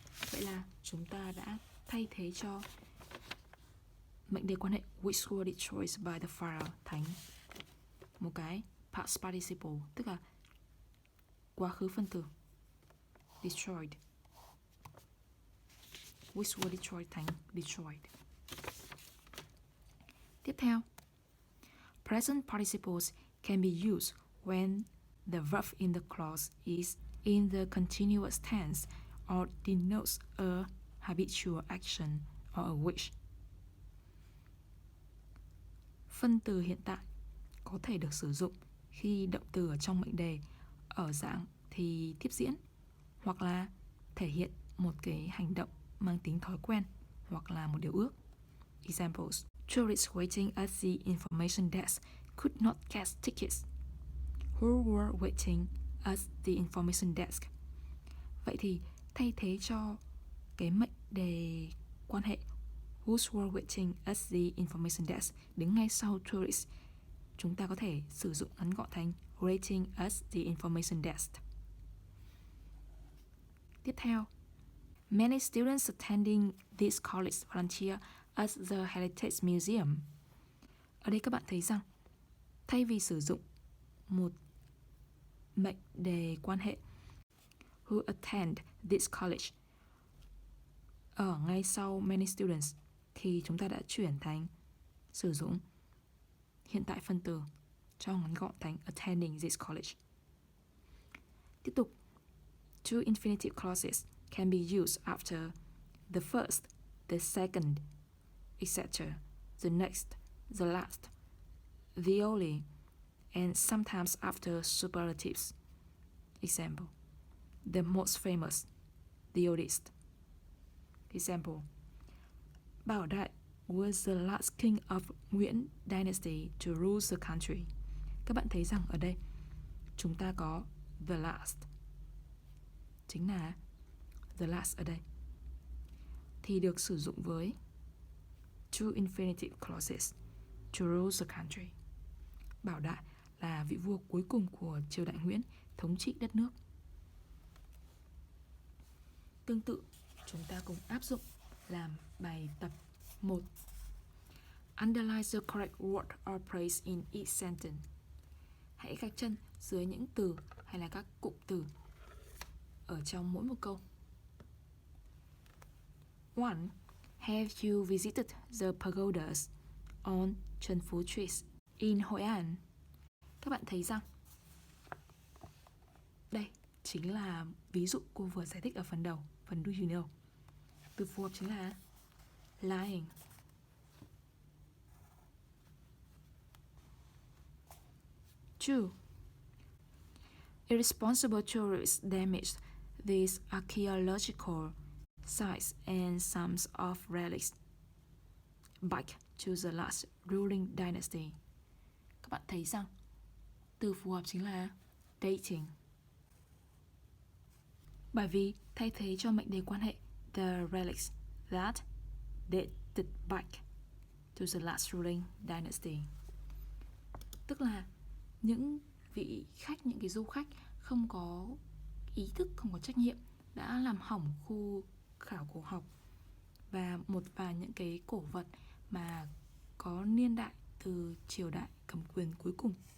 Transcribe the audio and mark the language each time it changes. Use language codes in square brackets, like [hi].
[vi] Vậy là chúng ta đã thay thế cho mệnh đề quan hệ which were destroyed by the fire thành một cái past participle, tức là quá khứ phân tử destroyed. [en] Which were destroyed thành destroyed. Tiếp theo, present participles can be used when the verb in the clause is in the continuous tense or denotes a habitual action or a wish. [vi] Phân từ hiện tại có thể được sử dụng khi động từ ở trong mệnh đề ở dạng thì tiếp diễn, hoặc là thể hiện một cái hành động mang tính thói quen hoặc là một điều ước. [en] Examples: tourists waiting at the information desk could not get tickets. Who were waiting at the information desk? [vi] Vậy thì thay thế cho cái mệnh đề quan hệ who were waiting at the information desk đứng ngay sau tourists, chúng ta có thể sử dụng ngắn gọn thành waiting at the information desk. [en] Tiếp theo, many students attending this college volunteer at the Heritage Museum. [vi] Ở đây các bạn thấy rằng thay vì sử dụng một mệnh đề quan hệ who attend this college ở ngay sau many students thì chúng ta đã chuyển thành sử dụng hiện tại phân từ cho ngắn gọn thành attending this college. [en] Tiếp tục, two infinitive clauses can be used after the first, the second, etc., the next, the last, the only, and sometimes after superlatives. Example: the most famous, the oldest. Example: Bảo Đại was the last king of Nguyễn Dynasty to rule the country. [vi] Các bạn thấy rằng ở đây chúng ta có the last, chính là the last ở đây, thì được sử dụng với two infinitive clauses to rule the country. Bảo Đại là vị vua cuối cùng của triều đại Nguyễn thống trị đất nước. Tương tự, chúng ta cùng áp dụng làm bài tập 1. [en] Underline the correct word or phrase in each sentence. [vi] Hãy gạch chân dưới những từ hay là các cụm từ ở trong mỗi một câu. 1. [en] Have you visited the pagodas on Trần Phú Street in Hội An? [vi] Các bạn thấy rằng đây chính là ví dụ cô vừa giải thích ở phần đầu, phần do you know. Từ phù hợp chính là lying. [en] Two. Irresponsible tourists damaged these archaeological sites and some of relics back to the last ruling dynasty. [vi] Các bạn thấy rằng từ phù hợp chính là dating. Bởi vì thay thế cho mệnh đề quan hệ the relics that dated back to the last ruling dynasty, tức là những vị khách, những cái du khách không có ý thức, không có trách nhiệm đã làm hỏng khu khảo cổ học và một vài những cái cổ vật mà có niên đại từ triều đại cầm quyền cuối cùng.